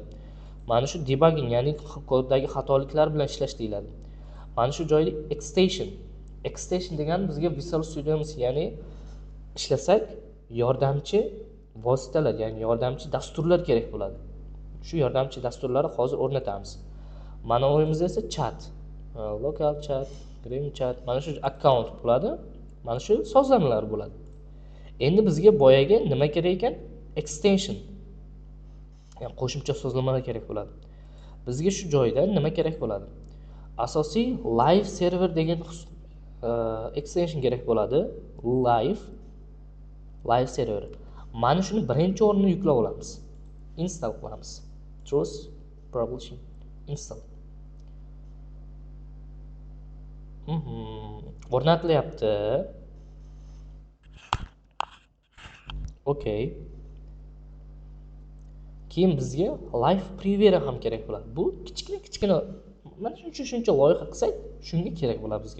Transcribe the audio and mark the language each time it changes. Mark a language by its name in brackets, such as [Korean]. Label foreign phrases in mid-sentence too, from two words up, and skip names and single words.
[Uzbek] Mana shu debugging, ya'ni koddagi xatoliklar bilan ishlash deyiladi. Mana shu joyda extension degani bizga Visual Studio'miz, ya'ni ishlasak yordamchi vositalar, ya'ni yordamchi dasturlar kerak bo'ladi. Shu yordamchi dasturlarni hozir o'rnatamiz. Mana o'yimizda esa chat, [English] local chat, green chat, [Uzbek] mana shu akkaunt bo'ladi. Mana shu sozlamalar bo'ladi. Endi bizga boyaga nima kerak ekan? Extension. Ya'ni qo'shimcha sozlamalar kerak bo'ladi. Bizga shu joyda nima kerak bo'ladi? Asosiy [English] live server [Uzbek] degan extension kerak bo'ladi. [English] Live server. [Uzbek] Mana shuni birinchi o'ringa yuklab olamiz. Install qilamiz. [English] Trust Publishing install. [Uzbek] O'rnatilyapti. Okay. Keyin bizga [English] live preview [Uzbek] ham kerak bo'ladi. Bu kichkina mana shuncha loyiha qilsak, shunga kerak bo'ladi bizga.